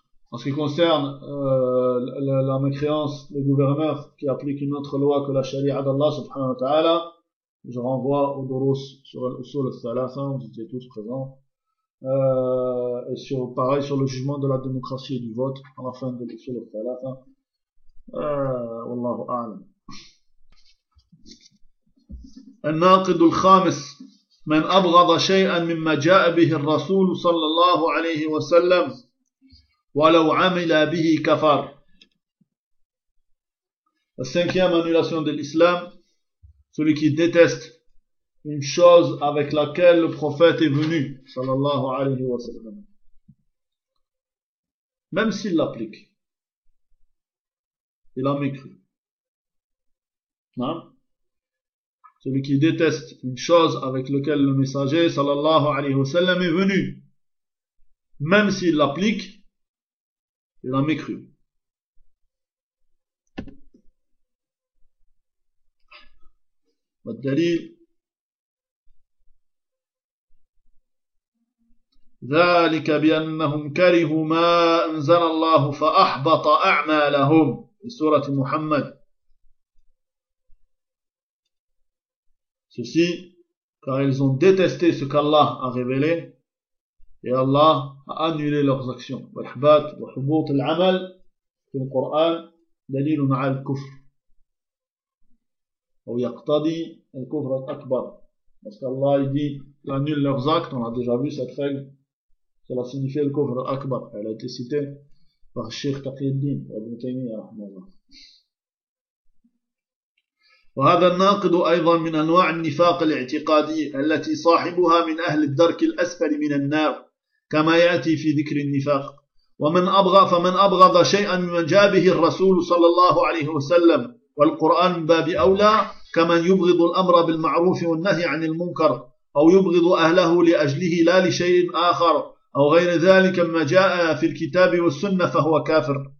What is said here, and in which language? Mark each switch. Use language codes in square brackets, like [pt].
[fr] En ce qui concerne la mécréance des gouverneurs qui appliquent une autre loi que la Sharia d'Allah, subhanahu wa ta'ala, je renvoie au Dorus sur l'Usul al-Thalatha, vous étiez tous présents, et sur, pareil sur le jugement de la démocratie et du vote à la fin de l'Usul al-Thalatha. Wallahu a'lam. [ar] الناقد الخامس من أبغض شيئا مما جاء به الرسول صلى الله عليه وسلم ولو عمل به كفر. [fr] السنكيام annulation de l'islam, celui qui déteste une chose avec laquelle le prophète est venu صلى الله عليه وسلم, même s'il l'applique, il a mécru. Non? Celui qui déteste une chose avec laquelle le messager sallallahu alayhi wa sallam est venu, même s'il l'applique, il a mécru. [ar] Le ذلك بأنهم كرهوا ما أنزل الله فأحبط أعمالهم. سورة محمد. [fr] Ceci, car ils ont détesté ce qu'Allah a révélé, et Allah a annulé leurs actions. [ar] Wal-ihbat wa hubut al-amal, [fr] dans le Coran, [ar] dalilun al-kufr. [fr] Ou [ar] yaqtadi al-kufr al-akbar. [fr] Parce qu'Allah dit, annule leurs actes, on a déjà vu cette règle. Cela signifie le kufr al-akbar. Elle a été citée par Sheikh Taqiyuddin, Ibn Taymiyyah, rahmahullah. [ar] وهذا الناقد أيضا من أنواع النفاق الاعتقادي التي صاحبها من أهل الدرك الأسفل من النار كما يأتي في ذكر النفاق. فمن أبغض شيئا من جابه الرسول صلى الله عليه وسلم والقرآن من باب أولى، كمن يبغض الأمر بالمعروف والنهي عن المنكر أو يبغض أهله لأجله لا لشيء آخر أو غير ذلك ما جاء في الكتاب والسنة فهو كافر.